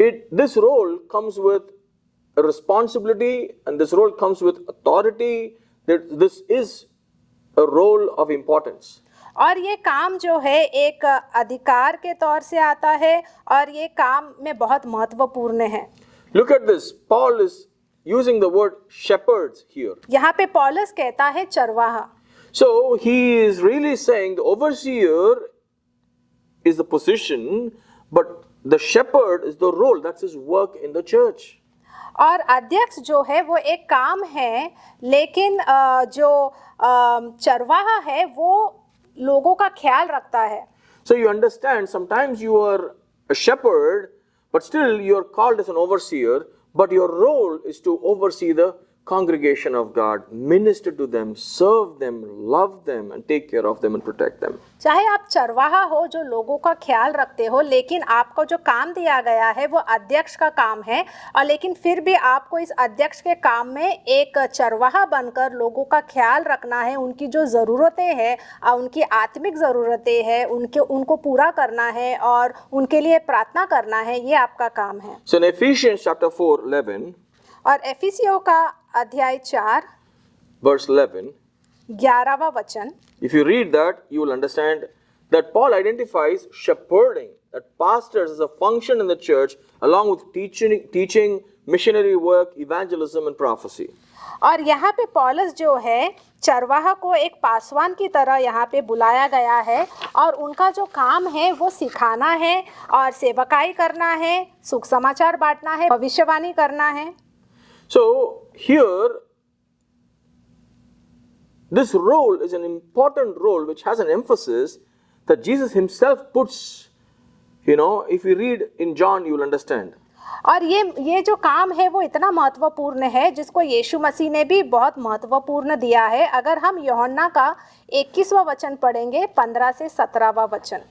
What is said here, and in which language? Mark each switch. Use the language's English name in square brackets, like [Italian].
[English] This role comes with a responsibility and this role comes with authority. This is a role of importance. [Hindi] और ये काम जो है एक अधिकार के तौर से आता है और ये काम में बहुत महत्वपूर्ण है। [English] Look at this. Paul is using the word shepherds here. [Hindi] यहाँ पे पौलुस कहता है चरवाहा। [English] So he is really saying the overseer is the position, but the shepherd is the role. That's his work in the church. [Hindi] और अध्यक्ष जो है वो एक काम है, लेकिन जो चरवाहा है वो लोगों का ख्याल रखता है। [English] So you understand, sometimes you are a shepherd, but still you are called as an overseer, but your role is to oversee the congregation of God, minister to them, serve them, love them, and take care of them and protect them. [Hindi] चाहे आप चरवाहा हो जो लोगों का ख्याल रखते हो, लेकिन आपको जो काम दिया गया है वो अध्यक्ष का काम है, और लेकिन फिर भी आपको इस अध्यक्ष के काम में एक चरवाहा बनकर लोगों का ख्याल रखना है, उनकी जो ज़रूरतें हैं, उनकी आत्मिक ज़रूरतें हैं, उनको पूरा करना है और उनके लिए प्रार्थना करना है। ये आपका काम है। [English] So in Ephesians chapter 4:11, [Hindi] और एफिसियों का अध्याय 4 [English] verse 11, [Hindi] 11वां वचन, [English] if you read that, you will understand that Paul identifies shepherding, that pastors as a function in the church, along with teaching, missionary work, evangelism, and prophecy. [Hindi] और यहाँ पे पौलुस जो है चरवाहा को एक पासवान की तरह यहाँ पे बुलाया गया है, और उनका जो काम है वो सिखाना है और सेवकाई करना है, सुख समाचार बांटना है, भविष्यवाणी करना है। [English] So here, this role is an important role which has an emphasis that Jesus himself puts. If you read in John, you will understand. [Hindi] और ये जो काम है वो इतना महत्वपूर्ण है जिसको यीशु मसीह ने भी बहुत महत्वपूर्ण दिया है। अगर हम यूहन्ना का 21वां वचन पढ़ेंगे 15 से 17वां वचन।